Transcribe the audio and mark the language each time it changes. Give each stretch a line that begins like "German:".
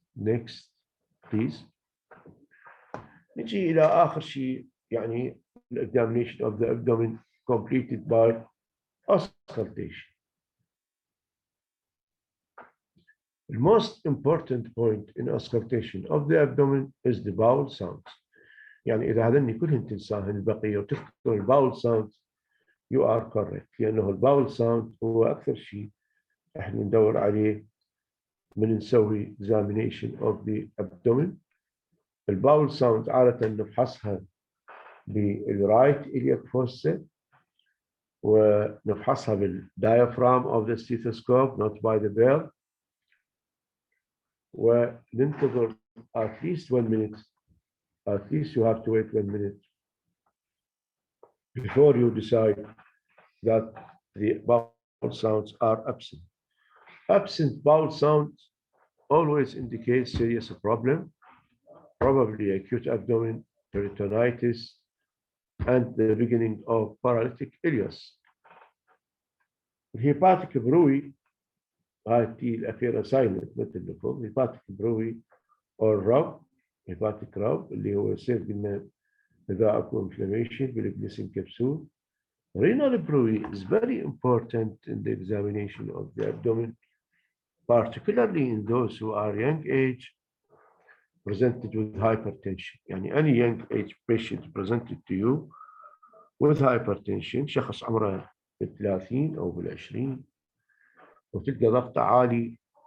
English: Next, please.
Arabic: نجي إلى آخر شيء يعني
English: examination of the abdomen completed by auscultation. The most important point in auscultation of the abdomen is the bowel sounds.
Arabic: يعني إذا هذني كلهن تنساهن البقية وتذكر الباول sound
English: you are correct،
Arabic: لأنه الباول sound هو أكثر شيء احنا ندور عليه من نسوي
English: examination of the abdomen.
Arabic: الباول ساوند عادة نفحصها بالرايت إلياك فوسا ونفحصها بال
English: diaphragm of the stethoscope not by the bell،
Arabic: وننتظر
English: at least 1 minute. At least you have to wait 1 minute before you decide that the bowel sounds are absent. Absent bowel sounds always indicates serious problem, probably acute abdomen, peritonitis, and the beginning of paralytic ileus.
Arabic: الهيباتيك بروي هاي الأخيرة سايلنت مثل لكم. هيباتيك بروي أو الرب، هيباتيك رب اللي هو يصير قلنا إذا أكو inflammation بالجليسين كبسول.
English: Renal bruit is very important in the examination of the abdomen, particularly in those who are young age presented with hypertension.
Arabic: يعني
English: any young age patient presented to you with hypertension،
Arabic: شخص عمره بال30 أو بال20 وتلقى ضغطه عالي